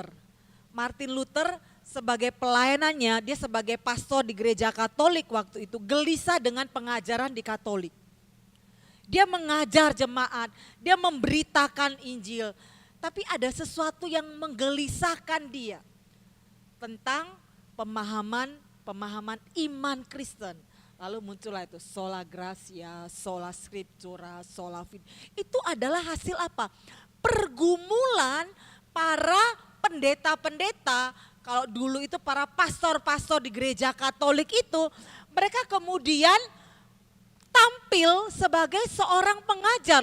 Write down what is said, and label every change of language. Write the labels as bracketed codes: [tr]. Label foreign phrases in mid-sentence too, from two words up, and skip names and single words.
[id] Martin Luther sebagai pelayanannya, dia sebagai pastor di gereja Katolik waktu itu gelisah dengan pengajaran di Katolik. Dia mengajar jemaat, dia memberitakan Injil, tapi ada sesuatu yang menggelisahkan dia tentang pemahaman iman Kristen. Lalu muncullah itu [la] sola gratia, sola scriptura, sola fide. [id] Itu adalah hasil apa? Pergumulan para pendeta-pendeta. Kalau dulu itu para pastor-pastor di gereja Katolik itu, mereka kemudian tampil sebagai seorang pengajar.